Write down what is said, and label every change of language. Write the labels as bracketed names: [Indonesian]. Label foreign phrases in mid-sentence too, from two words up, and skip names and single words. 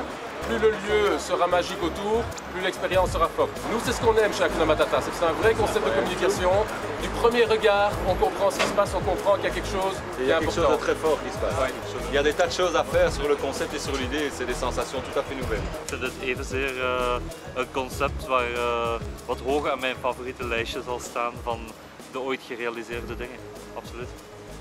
[French] Plus le lieu sera magique autour, plus l'expérience sera forte. Nous, c'est ce qu'on aime chez Hakuna Matata, c'est un vrai concept de communication. Du premier regard, on comprend ce qui se passe, on comprend qu'il y a quelque chose qui est important. Il y a quelque chose de très fort qui se passe. Ouais. Il y a des tas de choses à faire sur le concept et sur l'idée et c'est des sensations tout à fait nouvelles. [Dutch] Ik vind het evenzeer een concept wat hoog aan mijn favoriete lijstje zal staan van de ooit gerealiseerde dingen. Absoluut.